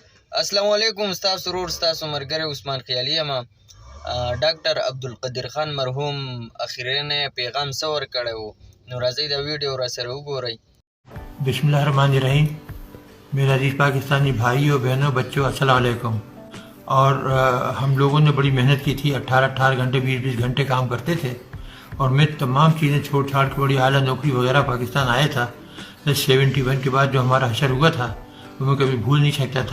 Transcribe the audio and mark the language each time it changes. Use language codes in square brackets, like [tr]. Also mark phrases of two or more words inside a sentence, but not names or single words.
[ps] السلام علیکم. ستاسو ورور ستاسو ملګری عثمان خیالي یم. ډاکټر عبدالقدیر خان مرحوم اخرینی پیغام څه ورکړی و، نو راځئ دا ویډیو راسره وګورئ. [ar] بسم اللہ الرحمن الرحیم. [ur] میرے عزیز پاکستانی بھائیوں بہنوں بچوں [ar] السلام علیکم. [ur] اور ہم لوگوں نے بڑی محنت کی تھی، 18 گھنٹے 20 گھنٹے کام کرتے تھے، اور میں تمام چیزیں چھوڑ چھاڑ کے بڑی اعلیٰ نوکری وغیرہ پاکستان آیا تھا. 71 کے بعد جو ہمارا حشر ہوا تھا وہ میں کبھی بھول نہیں سکتا تھا.